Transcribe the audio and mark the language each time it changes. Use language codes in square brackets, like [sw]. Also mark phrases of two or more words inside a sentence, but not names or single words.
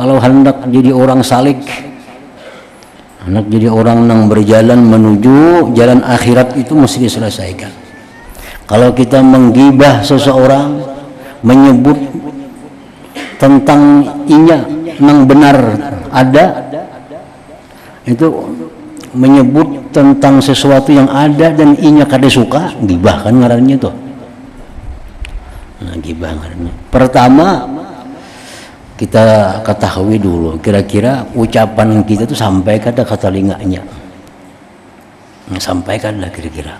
[id] Kalau hendak jadi orang salik, Anak jadi orang yang berjalan menuju jalan akhirat itu mesti diselesaikan. [bjn] Kalau kita menggibah seseorang, menyebut tentang inya yang benar ada, itu menyebut tentang sesuatu yang ada dan inya kada suka, gibah kan ngarannya tuh. Nah, gibah ngarannya. Pertama kita ketahui dulu kira-kira ucapan kita tuh sampai kada ke telinganya. Sampai kada kira-kira.